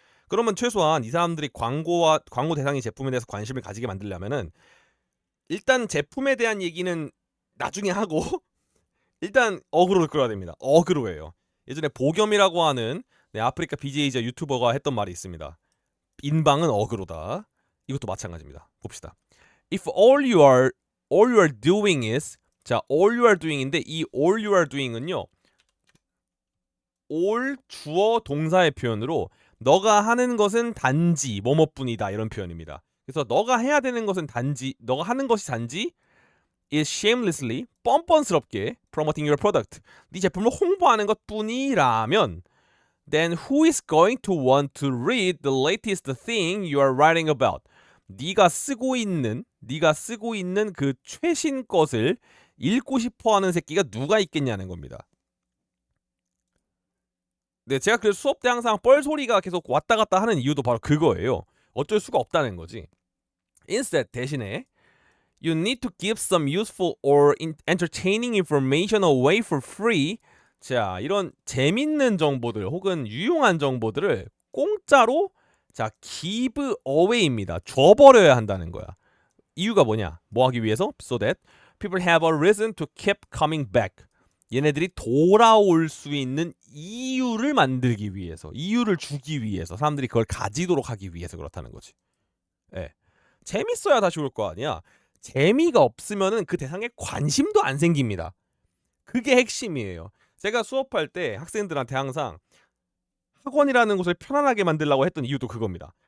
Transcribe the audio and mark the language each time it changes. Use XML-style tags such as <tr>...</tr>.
<ko>그러면 최소한 이 사람들이 광고 대상이 제품에 대해서 관심을 가지게 만들려면은 일단 제품에 대한 얘기는 나중에 하고 일단 어그로를 끌어야 됩니다. 어그로예요. 예전에 보겸이라고 하는 아프리카 BJ이자 유튜버가 했던 말이 있습니다. 인방은 어그로다. 이것도 마찬가지입니다. 봅시다.</ko> <en>If all you are doing is</en> <ko>자,</ko> <en>all you are doing인데 이 all you are doing은요.</en> <ko>all 주어 동사의 표현으로 너가 하는 것은 단지 뭐뭐뿐이다 이런 표현입니다. 그래서 너가 해야 되는 것은 단지 너가 하는 것이 단지 is</ko> <en>shamelessly</en> <ko>뻔뻔스럽게</ko> <en>promoting your product</en> <ko>네 제품을 홍보하는 것뿐이라면</ko> <en>then who is going to want to read the latest thing you are writing about?</en> <ko>네가 쓰고 있는 그 최신 것을 읽고 싶어 하는 새끼가 누가 있겠냐는 겁니다. 네, 제가 그래서 수업 때 항상 뻘소리가 계속 왔다 갔다 하는 이유도 바로 그거예요. 어쩔 수가 없다는 거지.</ko> <en>Instead,</en> <ko>대신에</ko> <en>you need to give some useful or entertaining information away for free.</en> <ko>자, 이런 재밌는 정보들 혹은 유용한 정보들을 공짜로 자,</ko> <en>give away</en> <ko>입니다. 줘버려야 한다는 거야. 이유가 뭐냐? 뭐 하기 위해서?</ko> <en>So that people have a reason to keep coming back.</en> <ko>얘네들이 돌아올 수 있는 이유를 만들기 위해서, 이유를 주기 위해서, 사람들이 그걸 가지도록 하기 위해서 그렇다는 거지. 예. 재밌어야 다시 올 거 아니야. 재미가 없으면은 그 대상에 관심도 안 생깁니다. 그게 핵심이에요. 제가 수업할 때 학생들한테 항상 학원이라는 곳을 편안하게 만들려고 했던 이유도 그겁니다.</ko>